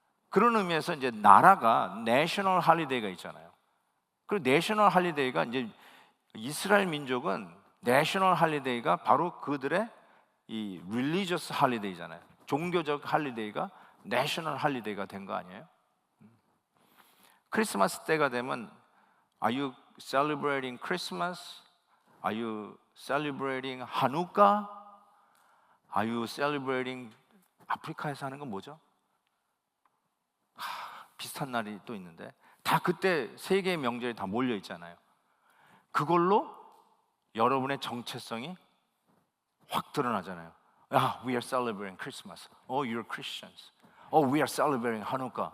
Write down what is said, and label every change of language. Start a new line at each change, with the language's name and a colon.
Korean: 그런 의미에서 이제 나라가 내셔널 할리데이가 있잖아요. 그리고 내셔널 할리데이가 이제 이스라엘 민족은 내셔널 할리데이가 바로 그들의 이 릴리저스 할리데이잖아요. 종교적 할리데이가 내셔널 할리데이가 된 거 아니에요? 크리스마스 때가 되면
English: Are you celebrating Christmas? Are you celebrating 하누카? Are you celebrating
Korean: 아프리카에서 하는 건 뭐죠? 비슷한 날이 또 있는데 다 그때 세 개의 명절이 다 몰려 있잖아요. 그걸로 여러분의 정체성이 확 드러나잖아요.
English: We are celebrating Christmas. Oh, you're Christians. Oh, we are celebrating Hanukkah.